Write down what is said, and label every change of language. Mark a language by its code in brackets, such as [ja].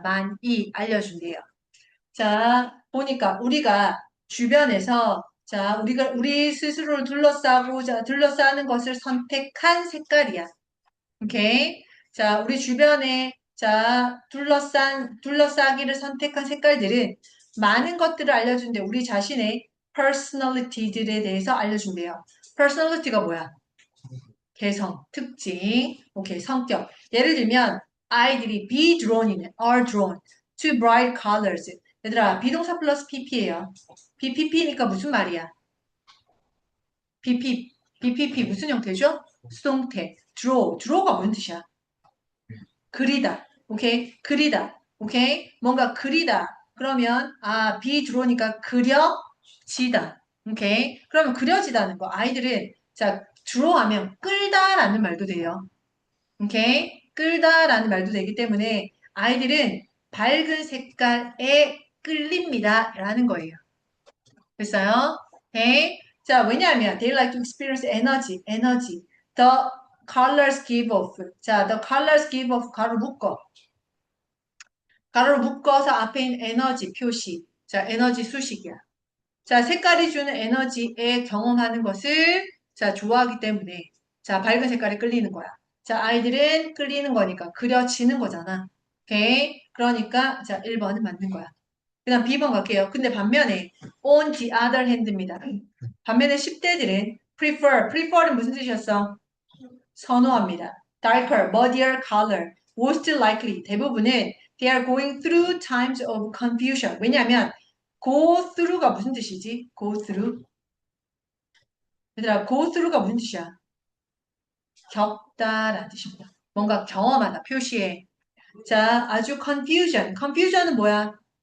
[ko] 많이 알려준대요. 자, 보니까 우리가 주변에서 자, 우리 스스로를 둘러싸고 자, 둘러싸는 것을 선택한 색깔이야. 오케이. 자, 우리 주변에, 자, 둘러싸기를 선택한 색깔들은 많은 것들을 알려준대. 우리 자신의 personality들에 대해서 알려준대요. personality가 뭐야? 개성, 특징, 오케이, 성격. 예를 들면, 아이들이 [en] be drawn이네, are drawn to bright colors. [ko] 얘들아, 비동사 플러스 pp예요. BPP니까 무슨 말이야? BPP 무슨 형태죠? 수동태. draw가 무슨 뜻이야? 그리다. 오케이? 그리다. 오케이? 뭔가 그리다. 그러면 be draw니까 그려지다. 오케이? 그러면 그려지다는 거. 아이들은 자, draw하면 끌다라는 말도 돼요. 오케이? 끌다라는 말도 되기 때문에 아이들은 밝은 색깔에 끌립니다. 라는 거예요. 됐어요? 오케이? [en] 자, 왜냐하면 they like to experience energy. The colors give off. 자, the colors give off [ko] 가로 묶어. 가로로 묶어서 앞에 있는 에너지 표시. 자, 에너지 수식이야. 자, 색깔이 주는 에너지에 경험하는 것을 자, 좋아하기 때문에 자, 밝은 색깔이 끌리는 거야. 자, 아이들은 끌리는 거니까 그려지는 거잖아. 오케이? 그러니까 자, 1번은 맞는 거야. 그다음 B번 갈게요. 근데 반면에 [en] on the other hand [ko] 입니다. 반면에 10대들은 prefer는 무슨 뜻이었어? 선호합니다. [en] darker, muddier color, most likely [ko] 대부분은 [en] they are going through times of confusion. [ko] 왜냐하면 go through가 무슨 뜻이지? go through. 얘들아, go through가 무슨 뜻이야? 겪다라는 뜻입니다. 뭔가 경험하다, 표시해. 자, 아주 confusion은 뭐야?